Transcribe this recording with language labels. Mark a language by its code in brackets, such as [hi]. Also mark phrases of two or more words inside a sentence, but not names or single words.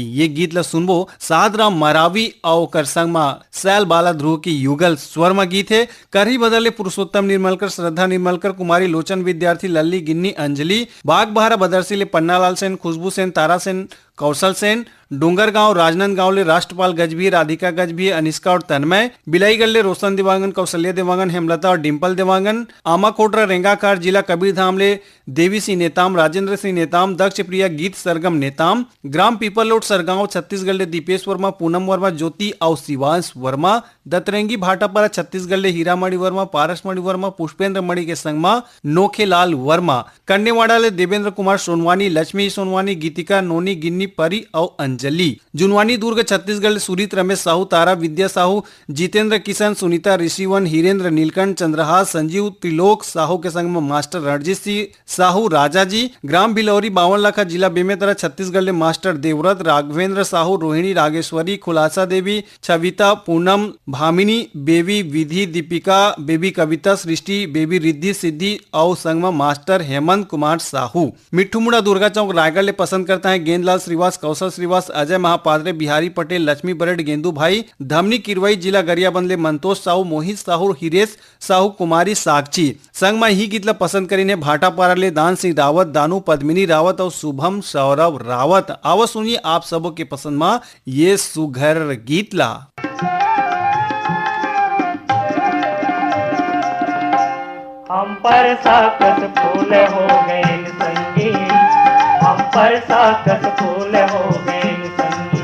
[hne] ये गीत ला सुनबो सादराम मरावी और कर संग मा सैल बाला ध्रुव की युगल स्वर में गीत है। करही बदले पुरुषोत्तम निर्मलकर, श्रद्धा निर्मलकर, कुमारी लोचन विद्यार्थी, लल्ली गिन्नी अंजलि, बाग बहारा बदरसी ले पन्नालाल सेन, खुशबू सेन, तारा सेन, कौशल सेन, डोंगरगांव राजनांदगांव ले राष्ट्रपाल गजभी, राधिका गजभी, अनिष्का और तन्मय, बिलाईगढ़ ले रोशन देवांगन, कौशल्या देवांगन, हेमलता और डिम्पल देवांगन, आमाकोटरा रेंगाकार जिला कबीरधाम ले देवी सिंह नेताम, राजेंद्र सिंह नेताम, दक्ष प्रिया गीत सरगम नेताम, ग्राम पीपलोट सरगांव छत्तीसगढ़ ले दीपेश वर्मा, पूनम वर्मा, ज्योति और शिवांश वर्मा, दतरेंगी भाटापारा छत्तीसगढ़ ले हीरामणि वर्मा, पारसमणि वर्मा, पुष्पेंद्र मणि के संगमा नोखेलाल वर्मा, कन्नेवाड़ा ले देवेंद्र कुमार सोनवानी, लक्ष्मी सोनवानी, गीतिका नोनी गिन्नी परी और अंजलि, जुनवानी दुर्ग छत्तीसगढ़ ले सुरीत रमेश साहू, तारा विद्या साहू, जितेंद्र किशन, सुनीता ऋषिवन, हीरेंद्र नीलकंठ, चंद्रहास, संजीव त्रिलोक साहू के संग में मास्टर रणजीत सिंह साहू राजा जी, ग्राम बिलौरी 52 लाखा जिला बेमेतरा छत्तीसगढ़ ले मास्टर देवव्रत, राघवेंद्र साहू, रोहिणी रागेश्वरी, खुलासा देवी, छविता, पूनम, भामिनी, बेबी विधि, दीपिका, बेबी कविता, सृष्टि, बेबी रिद्धि सिद्धि और संग में मास्टर हेमंत कुमार साहू। मिट्ठू मुड़ा दुर्गा चौक रायगढ़ ले पसंद करता है गेंदलाल श्रीवास, कौशल श्रीवास, अजय महापात्रे, बिहारी पटेल, लक्ष्मी बरेड, गेंदू भाई, धमनी किरवई जिला गरियाबंद ले मंतोष साहू, मोहित साहू, हिरेश साहू, कुमारी साक्षी। संग में ही गीत ला पसंद करीने भाटापारा ले दान सिंह रावत, दानू पद्मिनी रावत और शुभम सौरभ रावत। आवा सुनिए आप सबों के पसंद में ये सुघर गीत ला। हम पर साकस फूल हो गए संगी, हम पर साकस फूल हो गए संगी,